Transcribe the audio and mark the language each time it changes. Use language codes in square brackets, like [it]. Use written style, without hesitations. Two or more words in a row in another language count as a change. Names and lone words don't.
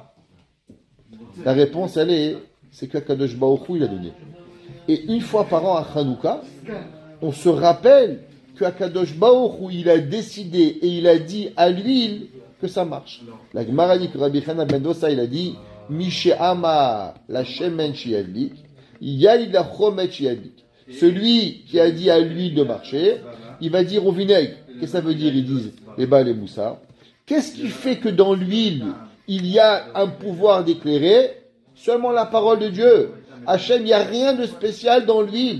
[fr] La réponse, c'est que [he] קדוש ברוך הוא, [fr] il a donné. Et une fois par an à Hanouka, on se rappelle que [he] קדוש ברוך הוא, [fr] il a décidé et il a dit à l'huile que ça marche. La Gemara dit que Rabbi Chana ben Dosa, il a dit, [he] מי שאמר לשמן שידליק יאמר לחומץ וידליק. [fr] Celui qui a dit à l'huile de marcher, il va dire au vinaigre. Qu'est-ce que ça veut dire? Ils disent les Baal et Moussa. Qu'est-ce qui fait que dans l'huile, il y a un pouvoir d'éclairer? Seulement la parole de Dieu. Hachem, il n'y a rien de spécial dans l'huile.